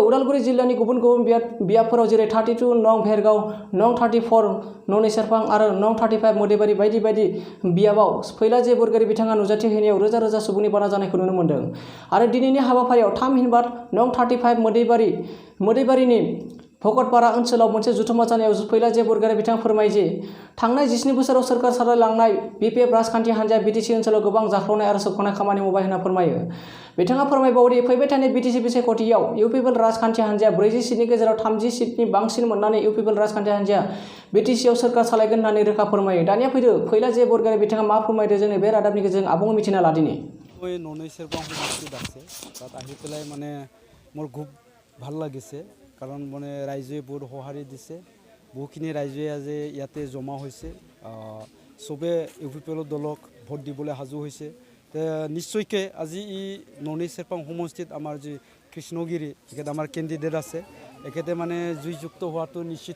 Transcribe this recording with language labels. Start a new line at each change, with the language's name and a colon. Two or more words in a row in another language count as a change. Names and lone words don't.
Bodo: उदालगुरि जिल्लानि गुबुन गुबुन बियाबफोराव जेरै 32 नं भेरगाव, नं 34 न'नि सेरफां आरो नं 35 मोदैबारि बायदि बायदि बियाबाव फैला जे बरगयारी बिथाङा नुजाथि हैनायाव रोजा रोजा सुबुंनि बाना जानायखौ नुनो मोन्दों आरो दिनैनि हाबाफारियाव थामहिनबा नं 35 मोदैबारिनि भकतपारा ओनसोलाव मोनसे जथुम्मा जानायाव फैला जे बरगयारी बिथाङा फोरमायो जे थांनाय 17 बोसोराव सोरखार सालायलांनाय बिपिएफ राजखान्थि हान्जाया बिटिसि ओनसोलाव गोबां जाख्ल'नाय आरो सोबख'नाय खामानि मावबाय होनना फोरमायो। बिथाङा फोरमायबावो दि फैबाय थानाय बिटिसि बिसायख'थियाव इउपिपिएल राजखान्थि हान्जाया 40 सिटनि गेजेराव 30 सिटनि बांसिन मोननानै इउपिपिएल राजखान्थि हान्जाया बिटिसिआव सोरखार सालायगोन होननानै रोखा फोरमायो। दानिया फैदो फैला जे बरगयारी बिथाङा मा फोरमायदो जोंनि बे रादाबनि गेजेरजों आबुङै मिथिना लादिनि।
Assamese: ননৈ চেৰপাং সমষ্টিত আছে তাত আহি পেলাই মানে মোৰ খুব ভাল লাগিছে কাৰণ মানে ৰাইজে বহুত সঁহাৰি দিছে বহুখিনি ৰাইজে আজি ইয়াতে জমা হৈছে চবে ইউপিপিএল দলক ভোট দিবলৈ সাজু হৈছে নিশ্চয়কৈ আজি ই ননৈ চেৰপাং সমষ্টিত আমাৰ যি কৃষ্ণগিৰি এখেত আমাৰ কেণ্ডিডেট আছে এখেতে মানে জয়যুক্ত হোৱাটো নিশ্চিত।